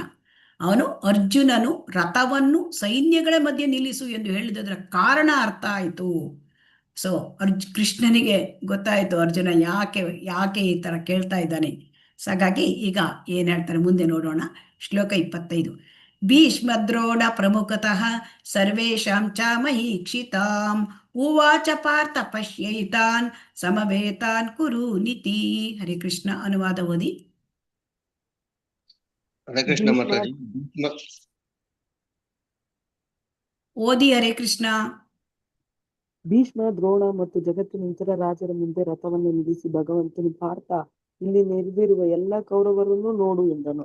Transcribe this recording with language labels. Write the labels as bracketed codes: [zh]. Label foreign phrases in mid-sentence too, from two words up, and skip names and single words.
[kn] ಅವನು ಅರ್ಜುನನು ರಥವನ್ನು ಸೈನ್ಯಗಳ ಮಧ್ಯೆ ನಿಲ್ಲಿಸು ಎಂದು ಹೇಳಿದರ ಕಾರಣ ಅರ್ಥ ಆಯಿತು. ಸೊ ಕೃಷ್ಣನಿಗೆ ಗೊತ್ತಾಯ್ತು ಅರ್ಜುನ ಯಾಕೆ ಈ ತರ ಕೇಳ್ತಾ ಇದ್ದಾನೆ. ಸೊ ಹಾಗಾಗಿ ಈಗ ಏನ್ ಹೇಳ್ತಾರೆ ಮುಂದೆ ನೋಡೋಣ. ಶ್ಲೋಕ 25. [sa] ಭೀಷ್ಮದ್ರೋಣ ಪ್ರಮುಖತಃ ಸರ್ವೇಷಾಂ ಚ ಮಹೀಕ್ಷಿತಾಂ ಉವಾಚ ಪಾರ್ಥ ಪಶ್ಯೈತಾನ್ ಸಮವೇತಾನ್ ಕುರು ನಿತಿ. [kn] ಹರೇ ಕೃಷ್ಣ. ಅನುವಾದ ಓದಿ. ಹರೇ ಕೃಷ್ಣ ಮಾತಾಜಿ. ಓದಿ ಹರೇ ಕೃಷ್ಣ. ಭೀಷ್ಮ, ದ್ರೋಣ ಮತ್ತು ಜಗತ್ತಿನ ಇತರ ರಾಜರ ಮುಂದೆ ರಥವನ್ನು ನಿಲ್ಲಿಸಿ ಭಗವಂತನು, ಪಾರ್ಥ, ಇಲ್ಲಿ ನೆರೆದಿರುವ ಎಲ್ಲ ಕೌರವರನ್ನು ನೋಡು ಎಂದನು.